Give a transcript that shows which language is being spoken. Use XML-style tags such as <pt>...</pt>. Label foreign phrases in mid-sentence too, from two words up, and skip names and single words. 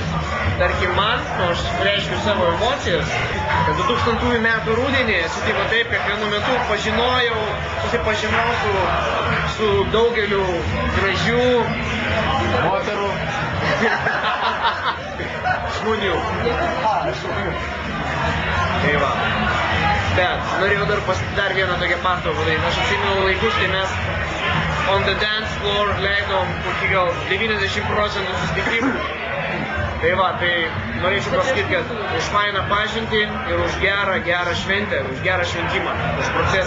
<lt>Tarkim man, aš reiškiu savo emocijas, kad 2000 metų rudenį atsitiko taip, kad vienu metu susipažinau su daugeliu gražių moterų žmonių. Tai va. Bet norėjau dar vieną tokią pastabą padaryti. Aš atsimenu laikus, kai mes</lt> <en>on the dance floor</en> <lt>leidom kokį gal 90% susitikimų. Tai va, tai norėčiau pasakyti, kad už fainą pažintį ir už gerą šventę, už gerą šventimą, už procesą.</lt>